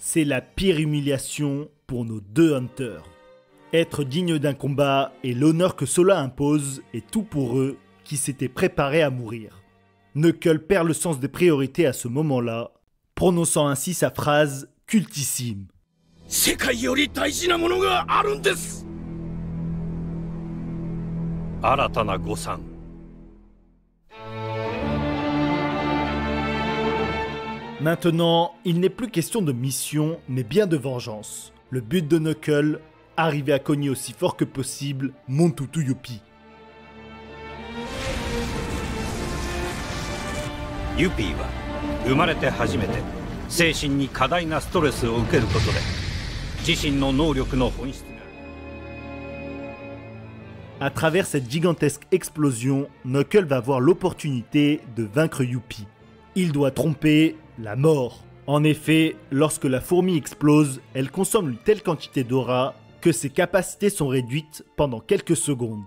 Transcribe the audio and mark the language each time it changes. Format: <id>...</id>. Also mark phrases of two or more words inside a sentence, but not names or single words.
<fr>C'est la pire humiliation pour nos deux hunters. Être digne d'un combat et l'honneur que cela impose est tout pour eux qui s'étaient préparés à mourir. Knuckles perd le sens des priorités à ce moment-là, prononçant ainsi sa phrase cultissime. «</fr> <ja>世界より大事なものがあるんです !» Aratana Gosan.</ja> <fr>Maintenant, il n'est plus question de mission, mais bien de vengeance. Le but de Knuckles, arriver à cogner aussi fort que possible Montutu Youpi.</fr> <ja>Youpi は生まれて初めて精神に過大なストレスを受けることで自身の能力の本質が</ja> <fr>À travers cette gigantesque explosion, Knuckles va avoir l'opportunité de vaincre Youpi. Il doit tromper la mort. En effet, lorsque la fourmi explose, elle consomme une telle quantité d'aura que ses capacités sont réduites pendant quelques secondes.</fr>